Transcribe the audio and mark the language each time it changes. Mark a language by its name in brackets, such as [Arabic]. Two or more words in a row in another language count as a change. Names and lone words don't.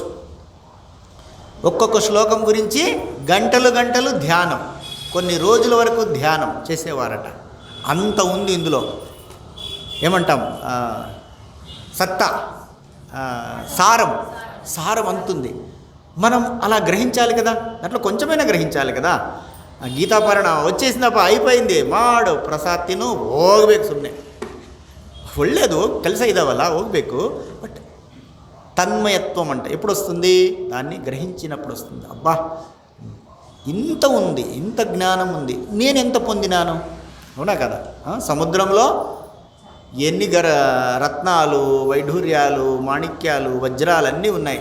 [Telugu] ఒక్కొక్క శ్లోకం గురించి గంటలు ధ్యానం, కొన్ని రోజుల వరకు ధ్యానం చేసేవారట. అంత ఉంది ఇందులో. ఏమంటాం? సత్తా, సారం అంతుంది. మనం అలా గ్రహించాలి కదా, దాంట్లో కొంచెమైనా ಗ್ರಹಿంచాలి కదా. ಗೀತಾಪಾರಾಯಣ వచ్చేసిందಪ್ಪ, అయిపోయింది, [Kannada] ಮಾಡು ಪ್ರಸಾದ್ ತಿನ್ನು ಹೋಗ್ಬೇಕು, ಸುಮ್ಮನೆ ಒಳ್ಳೆಯದು, ಕೆಲಸ ಇದಾವಲ್ಲ ಹೋಗಬೇಕು. [Telugu] బట్ తన్మయత్వం అంటే ఎప్పుడు వస్తుంది? దాన్ని గ్రహించినప్పుడు వస్తుంది. అబ్బా ఇంత ఉంది, ఇంత జ్ఞానం ఉంది, నేను ఎంత పొందినాను? అవునా కదా? సముద్రంలో ఎన్ని రత్నాలు, వైఢూర్యాలు, మాణిక్యాలు, వజ్రాలు అన్నీ ఉన్నాయి.